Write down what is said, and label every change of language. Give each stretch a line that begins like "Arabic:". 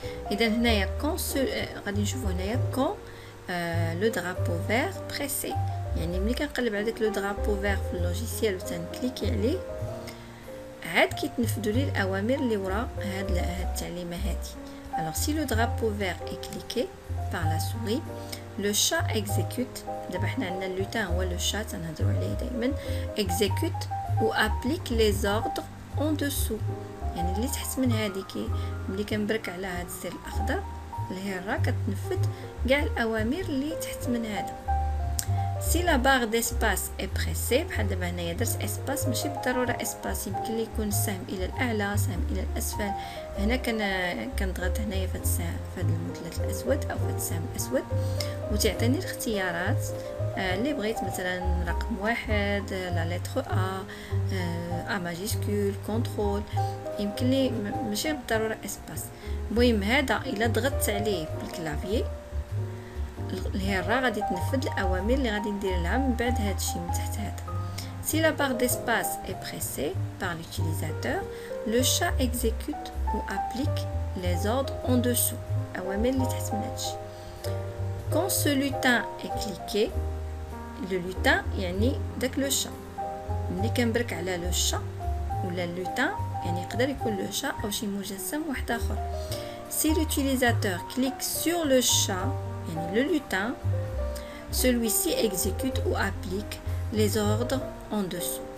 Arabic: اذا هنايا كون غادي نشوفوا هنايا كون لو درابو فير بريسي يعني ملي كنقلب على داك لو درابو فير في اللوجيسيال وتنكليكي عليه عاد كيتنفذوا لي الاوامر اللي ورا هاد التعليمه هادي.
French: alors si le drapeau vert est cliqué par la souris le chat exécute.
Arabic: دابا حنا عندنا لوتان هو لو chat تنهضروا عليه دائما exécute و
French: applique les ordres en dessous
Arabic: يعني اللي تحت من هذه ملي كنبرك على هذا الزر الاخضر اللي هي الرا كتنفذ كاع الاوامر اللي تحت من هذا. سي لا باغ ديسباس اي بريسي، بحال دابا هنايا درت اسباس، ماشي بالضروره اسباس، يمكن لي يكون السهم الى الاعلى سهم الى الاسفل. هنا كنضغط هنايا في هذا السهم، في هذا المثلث الاسود او في هذا السهم الاسود، وتعطيني الاختيارات اللي بغيت، مثلا رقم 1 لا لتر ا ماجيسكول كونترول، يمكن لي ماشي بالضروره اسباس. المهم هذا الا ضغطت عليه بالكلافيي الهرة غادي تنفذ الاوامر اللي غادي ندير لها من بعد هذا الشيء من تحت هذا.
French: Si la barre d'espace est pressée par l'utilisateur, le chat exécute ou applique les ordres en dessous.
Arabic: أوامر اللي تحت من هذا الشيء.
French: Quand ce lutin est cliqué, le lutin
Arabic: يعني داك لو شا، ملي كنبرك على لو شا ولا اللوتان يعني يقدر يكون لو شا او شي مجسم واحد اخر.
French: Si l'utilisateur clique sur le chat
Arabic: يعني
French: le lutin, celui-ci exécute ou applique les ordres en dessous.